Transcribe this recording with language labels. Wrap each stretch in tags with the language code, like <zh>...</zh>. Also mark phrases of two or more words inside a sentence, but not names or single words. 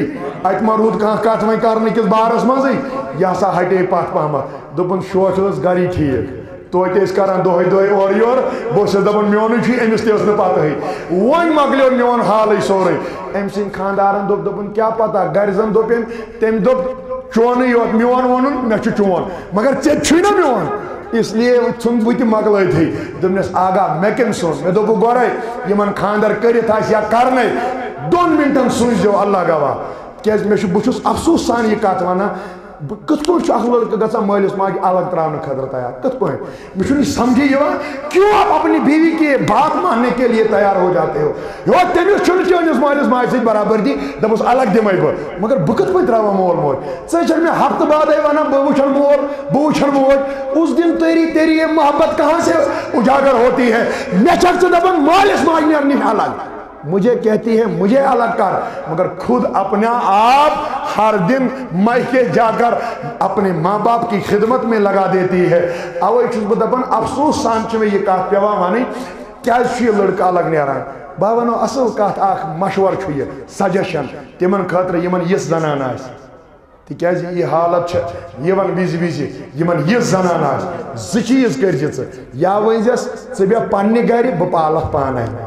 <ks>ات ما روٗد کانٛہہ کتھ وۄنۍ کرنہٕ کِس بارس منٛزٕے یہِ ہسا ہٹے پتھ پہمتھ دوٚپُن شوٹھ ٲس گری ٹھیٖک توتہِ ٲسۍ کران دۄہے دۄہے اورٕ یورٕ بہٕ اوسُس دپان میونُے چھُ أمِس تہِ ٲس نہٕ پتہٕے وۄنۍ مۄکلیو میون حالٕے سورُے أمۍ سٕنٛدۍ خاندارن دوٚپ دوٚپُن کیٛاہ پتہ گرِ زن دوٚپن تٔمۍ دوٚپ چونٕے یوت میون ووٚنُن مےٚ چھُ چون مگر ژےٚ چھُے نا میون</ks> <ur>اس لیے</ur> <ks>ژھُن بہٕ تہِ مۄکلٲیتھٕے دوٚپنس آگاہ مےٚ کٔمۍ سُنٛد مےٚ دوٚپُکھ گۄڈے یِمن خاندر کٔرِتھ آسہِ یا کرنے 2 مِنٹن سوٗنٛچزیو اللہ گواہ کیٛازِ مےٚ چھُ بہٕ چھُس افسوٗس سان یہِ کتھ ونان بہٕ کِتھ پٲٹھۍ چھُ اکھ لڑکہٕ گژھان مٲلِس ماجہِ الگ تراونہٕ خٲطرٕ تیار کِتھ پٲٹھۍ مےٚ چھُنہٕ یہِ سمجھی یِوان</ks> <ur>کیوں آپ اپنی بیوی کی بات ماننے کے لیے تیار ہو جاتے ہو</ur> <ks>یو تٔمِس چھُنہٕ چٲنِس مٲلِس ماجہِ سۭتۍ برابردی دپُس الگ دِمے بہٕ مگر بہٕ کِتھ پٲٹھۍ تراوان مول موج ژٕ چھکھ مےٚ ہفتہٕ بادے ونان بہٕ وٕچھن مول بہٕ وٕچھن موج</ks> <ur>اس دن تیری یہ محبت کہاں سے اجاگر ہوتی ہے</ur> <ks>مےٚ چھکھ ژٕ دپان مٲلِس ماجہِ نیر نِش الگ</ks> <ur>مجھے کہتی ہے مجھے الگ کر مگر خود اپنا آپ ہر دن میکے جا کر اپنے ماں باپ کی خدمت میں لگا دیتی ہے</ur> <ks>اوے چھُس بہٕ دپان افسوس سان چھِ مےٚ یہِ کتھ پیوان ونٕنۍ کیازِ چھُ یہِ لڑکہٕ الگ نیران بہٕ ونو اصل کتھ اکھ مشور چھُ یہِ سجشن تِمن خٲطرٕ یِمن یِژھ زنان آسہِ تِکیازِ یہِ حالت چھِ یِوان وِزِ وِزِ یِمن یِژھ زنان آسہِ زٕ چیٖز کٔرزِ ژٕ یا ؤنزٮ۪س ژٕ بیٚہہ پننہِ گرِ بہٕ پالکھ پانے</ks>